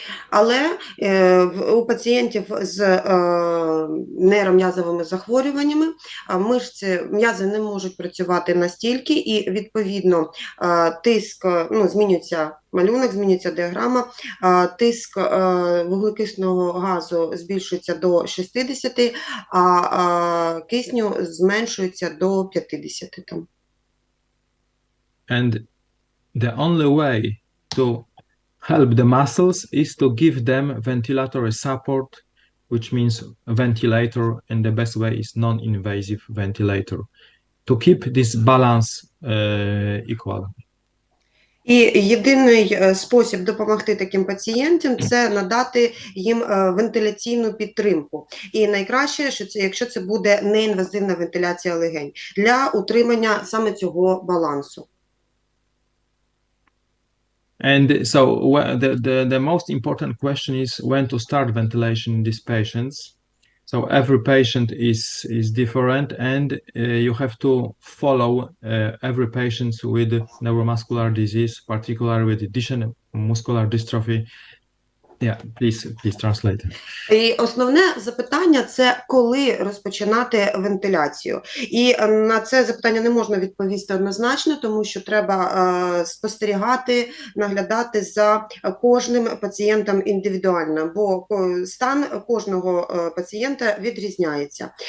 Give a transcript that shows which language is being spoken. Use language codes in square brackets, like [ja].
[uk] Але у пацієнтів з нейром'язовими захворюваннями м'язи не можуть працювати настільки, і відповідно тиск, змінюється малюнок, змінюється діаграма, тиск вуглекисного газу збільшується до 60, а кисню зменшується до 50. [en] and the only way to help the muscles is to give them ventilatory support, which means a ventilator, and the best way is non-invasive ventilator to keep this balance equal. [uk] І єдиний спосіб допомогти таким пацієнтам – це надати їм вентиляційну підтримку. І найкраще, що це, якщо це буде неінвазивна вентиляція легень, для утримання саме цього балансу. [en] And so the most important question is when to start ventilation in these patients. So every patient is different, and you have to follow every patient with neuromuscular disease, particularly with Duchenne muscular dystrophy. Yeah, please translate. [uk] І основне запитання – це коли розпочинати вентиляцію. І на це запитання не можна відповісти однозначно, тому що треба спостерігати, наглядати за кожним пацієнтом індивідуально, бо стан кожного пацієнта відрізняється.